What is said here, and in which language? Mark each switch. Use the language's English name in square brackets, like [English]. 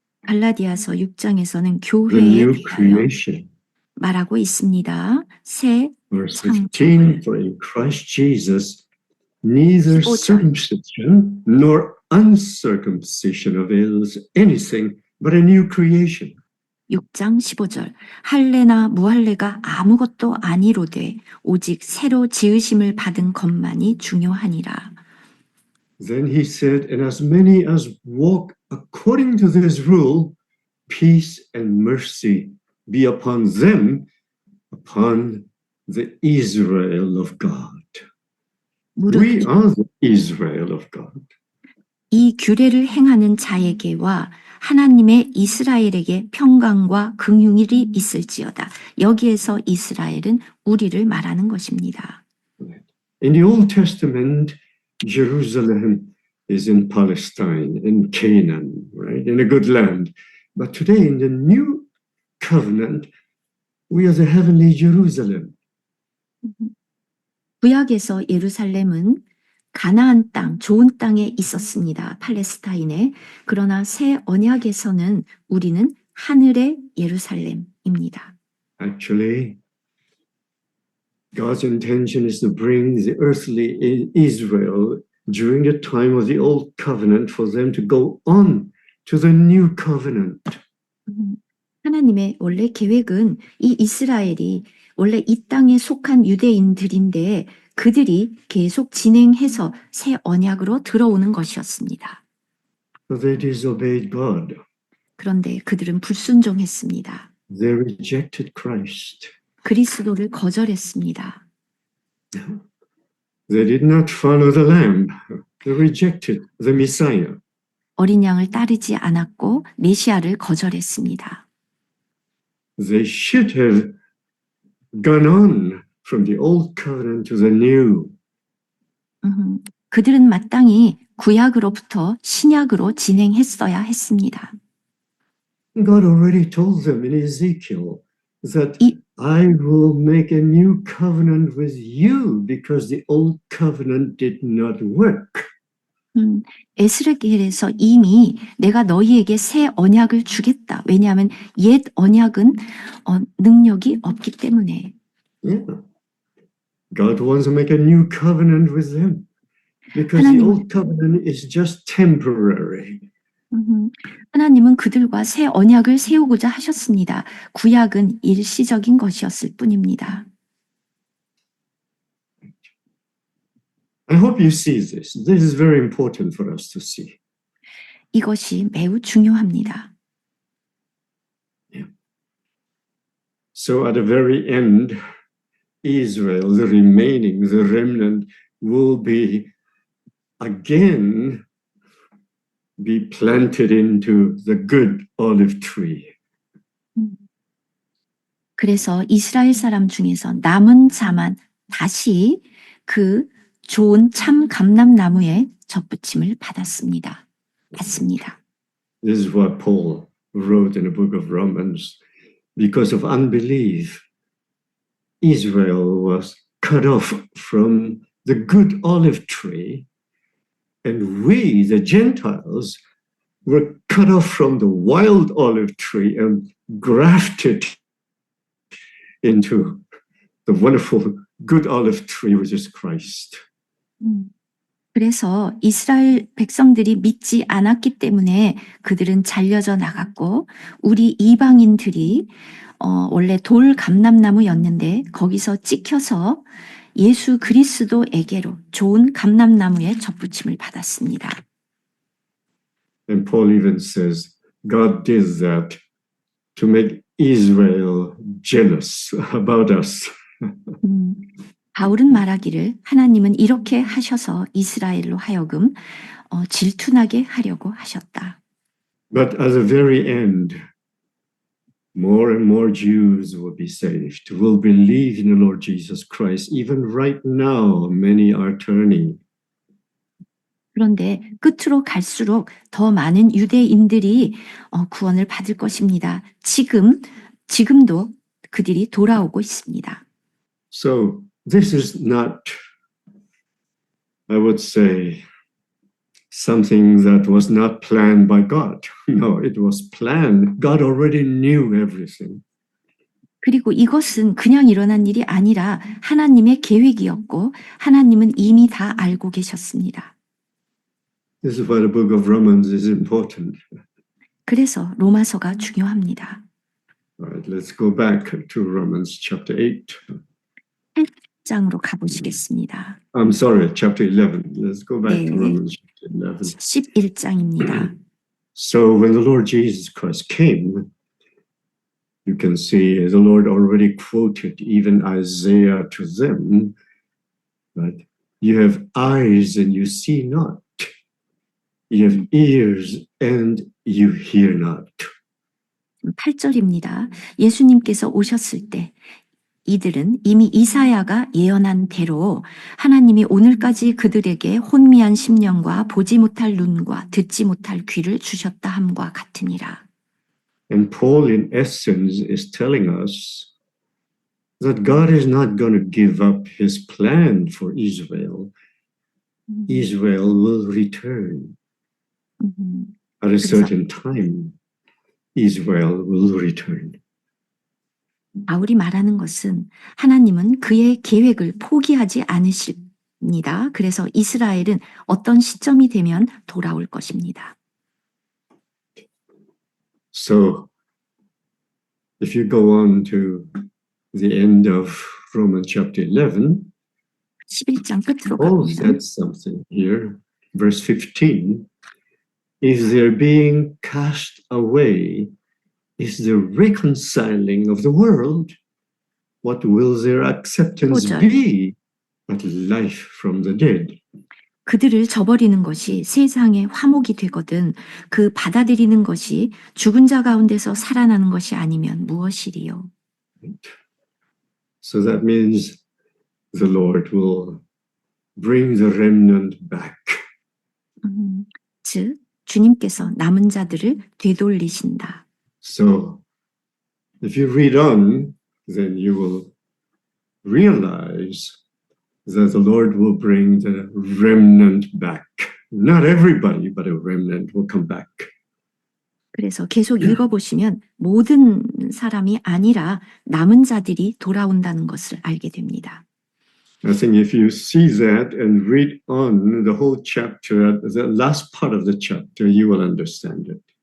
[Korean] 갈라디아서 6장에서는 [English] the [Korean] 교회에 [English] new [Korean] 대하여 [English] creation. [Korean] 말하고 있습니다. 새 [English] Verse [Korean] 창조물 [English] 15, for in Christ Jesus, neither [Korean] 15절. [English] circumcision nor uncircumcision avails anything but a new creation. [Korean] 6장 15절 할례나 무할례가 아무것도 아니로되 오직 새로 지으심을 받은 것만이 중요하니라. [English] Then he said, and as many as walk according to this rule, peace and mercy be upon them, upon the Israel of God. [Korean] 무릇 [English] We are the Israel of God. [Korean] 이 규례를 행하는 자에게와 하나님의 이스라엘에게 평강과 긍휼이 있을지어다. 여기에서 이스라엘은 우리를 말하는 것입니다. [English] In the Old Testament, Jerusalem is in Palestine, in Canaan, right, in a good land. But today, in the New Covenant, we are the heavenly Jerusalem. [Korean] 구약에서 예루살렘은 가나안 땅, 좋은 땅에 있었습니다. 팔레스타인에. 그러나 새 언약에서는 우리는 하늘의 예루살렘입니다. [English] Actually, God's intention is to bring the earthly Israel during the time of the Old Covenant for them to go on to the New Covenant. [Korean] 하나님의 원래 계획은 이 이스라엘이 원래 이 땅에 속한 유대인들인데 그들이 계속 진행해서 새 언약으로 들어오는 것이었습니다. [English] But they disobeyed God. [Korean] 그런데 그들은 불순종했습니다. [English] They rejected Christ. [Korean] 그리스도를 거절했습니다. [English] They did not follow the Lamb. They rejected the Messiah. [Korean] 어린 양을 따르지 않았고 메시아를 거절했습니다. [English] They should have gone on from the Old Covenant to the New. [Korean] 그들은 마땅히 구약으로부터 신약으로 진행했어야 했습니다. [English] God already told them in Ezekiel that [Korean] 이- [English] I will make a new covenant with you because the old covenant did not work. [Korean] 에스겔에서 이미 내가 너희에게 새 언약을 주겠다. 왜냐하면 옛 언약은 능력이 없기 때문에. [English] Yeah. God wants to make a new covenant with them because the [Korean] 하나님- [English] old covenant is just temporary. [Korean] 하나님은 그들과 새 언약을 세우고자 하셨습니다. 구약은 일시적인 것이었을 뿐입니다. [English] I hope you see this. This is very important for us to see. [Korean] 이것이 매우 중요합니다. [English] So at the very end, Israel, the remaining, the remnant, will be again be planted into the good olive tree. [Korean] 그래서 이스라엘 사람 중에서 남은 자만 다시 그 좋은 참 감람나무에 접붙임을 받았습니다. [English] This is what Paul wrote in the book of Romans. Because of unbelief, Israel was cut off from the good olive tree, and we, the Gentiles, were cut off from the wild olive tree and grafted into the wonderful good olive tree, which is Christ. [Korean] 그래서 이스라엘 백성들이 믿지 않았기 때문에 그들은 잘려져 나갔고 우리 이방인들이 원래 돌 감람나무였는데 거기서 찍혀서 예수 그리스도에게로 좋은 감람나무에 접붙임을 받았습니다. [English] And Paul even says God did that to make Israel jealous about us. [Korean] 바울은 말하기를 하나님은 이렇게 하셔서 이스라엘로 하여금 질투나게 하려고 하셨다. [English] But at the very end, more and more Jews will be saved, will believe in the Lord Jesus Christ. Even right now, many are turning. [Korean] 그런데 끝으로 갈수록 더 많은 유대인들이 구원을 받을 것입니다. 지금도 그들이 돌아오고 있습니다. [English] So this is not, I would say, something that was not planned by God. No, it was planned. God already knew everything. [Korean] 그리고 이것은 그냥 일어난 일이 아니라 하나님의 계획이었고 하나님은 이미 다 알고 계셨습니다. [English] This is why the book of Romans is important. [Korean] 그래서 로마서가 중요합니다. [English] All right, let's go back to Romans chapter 8. [Korean] 8장으로 가보시겠습니다. [English] I'm sorry, chapter 11. Let's go back to [Korean] 네. [English] Romans chapter 11. [Korean] 11장입니다. [English] So when the Lord Jesus Christ came, you can see the Lord already quoted even Isaiah to them, right? You have eyes and you see not. You have ears and you hear not. [Korean] 8절입니다. 예수님께서 오셨을 때 이들은 이미 이사야가 예언한 대로 하나님이 오늘까지 그들에게 혼미한 심령과 보지 못할 눈과 듣지 못할 귀를 주셨다 함과 같으니라. [English] And Paul, in essence, is telling us that God is not going to give up his plan for Israel. Israel will return at a certain time. Israel will return. [Korean] 바울이 말하는 것은 하나님은 그의 계획을 포기하지 않으십니다. 그래서 이스라엘은 어떤 시점이 되면 돌아올 것입니다. [English] So, if you go on to the end of Romans chapter 11, [Korean] 11장 끝으로 [English] Paul [Korean] 갑니다. [English] said something here, verse 15. If they're being cast away is the reconciling of the world, what will their acceptance [Korean] 오절. [English] be but life from the dead? [Korean] 그들을 저버리는 것이 세상의 화목이 되거든 그 받아들이는 것이 죽은 자 가운데서 살아나는 것이 아니면 무엇이리요? [English] So that means the Lord will bring the remnant back. [Korean] 즉 주님께서 남은 자들을 되돌리신다. [English] So if you read on, then you will realize that the Lord will bring the remnant back. Not everybody, but a remnant will come back. [Korean] 그래서 계속 읽어보시면 모든 사람이 아니라 남은 자들이 돌아온다는 것을 알게 됩니다. [English] I think if you see that and read on the whole chapter, the last part of the chapter, you will understand it.